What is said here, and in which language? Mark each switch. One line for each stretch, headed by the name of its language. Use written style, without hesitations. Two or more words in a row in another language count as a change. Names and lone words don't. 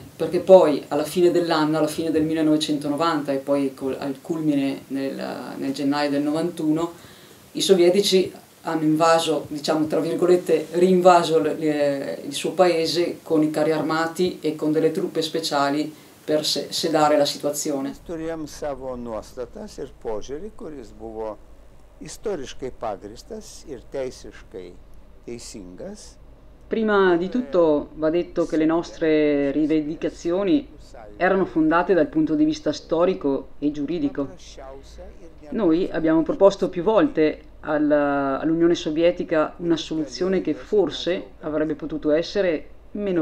Italian: Perché poi alla fine dell'anno, alla fine del 1990 e poi al culmine nel gennaio del 91, i sovietici hanno invaso, diciamo tra virgolette, rinvaso il suo paese con i carri armati e con delle truppe speciali per sedare la situazione.
Lithuanian: Turėjom savo nuostatas ir požiūrį, kuris buvo istoriškai pagristas ir teisiškai teisingas.
Italian: Prima di tutto va detto che le nostre rivendicazioni erano fondate dal punto di vista storico e giuridico. Noi abbiamo proposto più volte all'Unione Sovietica una soluzione che forse avrebbe potuto essere meno